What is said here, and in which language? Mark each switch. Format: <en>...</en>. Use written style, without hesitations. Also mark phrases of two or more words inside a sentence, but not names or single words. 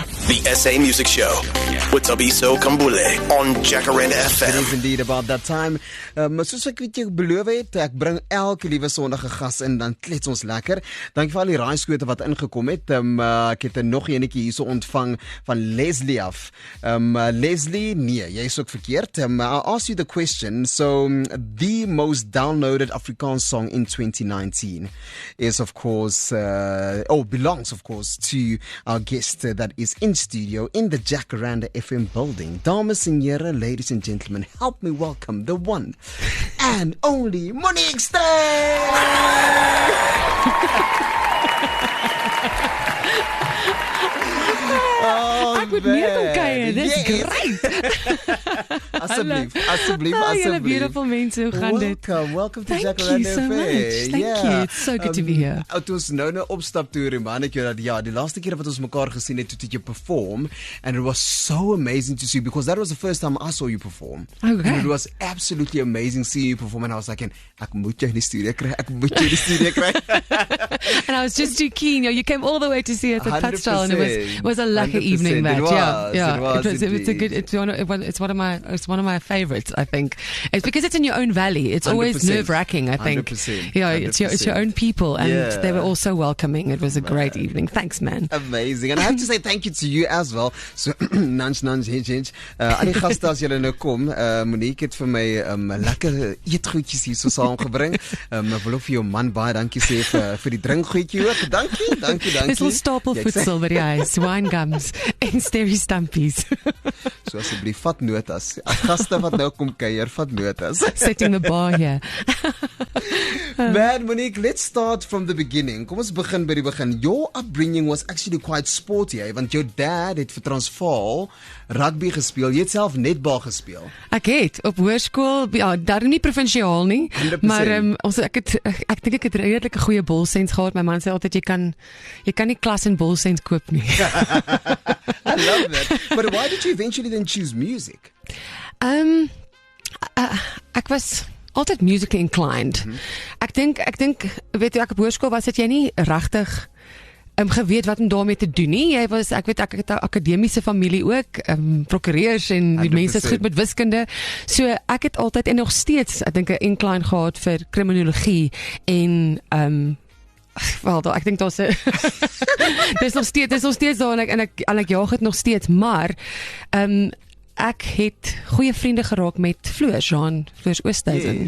<en>The SA Music Show with Tabiso Kambule on Jacaranda FM. It is indeed about that time.</en> <af>Soos ek weet jy beloof het, ek bring elke liewe sondige gas in, dan klets ons lekker. Dankie vir al die raaiskote wat ingekom het. Ek het nog enetjie hierso ontvang van Leslie af. Leslie, nee, jy is ook verkeerd.</af> <en>I'll ask you the question. So, the most downloaded Afrikaans song in 2019 is of course, belongs of course to our guest that is in studio in the Jacaranda FM building.</en> <af>Dames en heren,</af> <en>ladies and gentlemen, help me welcome the one and only Monique Steyn!</en> <af>Ek moet meer kom kuier, dit is great. Asseblief. Julle beautiful mense, hoe gaan dit?</af> <en>Welcome to Jacaranda FM. Thank you, it's so good to be here.</en> <af>Toe ons nou opstap toe, man, ek dat die laaste keer wat ons mekaar gesien het, toe jy perform,</af> <en>and it was so amazing to see, because that was the first time I saw you perform. Okay. And it was absolutely amazing seeing you perform, and I was like,</en> <af>ek moet jou in die studio kry.</af> <en>And I was just too keen. You came all the way to see us at Patstal, and it was a lucky evening. That it's one of my favorites. I think it's because it's in your own valley. It's always nerve-wracking. I think 100%. Yeah, it's your own people, and they were all so welcoming. It was a great evening. Thanks, man. Amazing, and I have to say thank you to you as well. So nans hinge.</en> <af>Al die gaste as julle nou kom, Monique het vir my lekker eetgoedjies hier so saamgebring. Ek wil ook vir jou man baie dankie sê vir die drinkgoedjie ook. Dankie. Dis al stapel voedsel by die huis,</af> <en>wine gums</en> <af>en sterry stampies. So asseblief vat notas. Gaste wat nou kom kuier, vat notas.</af> <en>Setting the bar here. Man, Monique, let's start from the beginning.</en> <af>Kom ons begin by die begin.</af> <en>Your upbringing was actually quite sporty,</en> <af>want jou dad het vir Transvaal rugby gespeel. Jy het self netbal gespeel. Ek het op hoërskool, daar nie provinsiaal nie, 100%. maar ek dink ek het redelik 'n goeie bolsens gehad. My man sê altyd jy kan nie klas en bolsens koop nie.</af> <en>I love that. But why did you eventually then choose music?</en> <af>Ek was altyd</af> <en>musically inclined.</en> <af>Ek dink weet jy, ek op hoërskool was dit jy nie regtig geweet wat om daarmee te doen nie. Ek het 'n akademiese familie ook, prokureurs en die 100%. mense is goed met wiskunde. So ek het altyd en nog steeds, ek dink 'n incline gehad vir kriminologie en ek dink daar's dis nog steeds daar en ek jaag dit nog steeds, maar ek het goeie vriende geraak met Floors Oosthuizen.</af>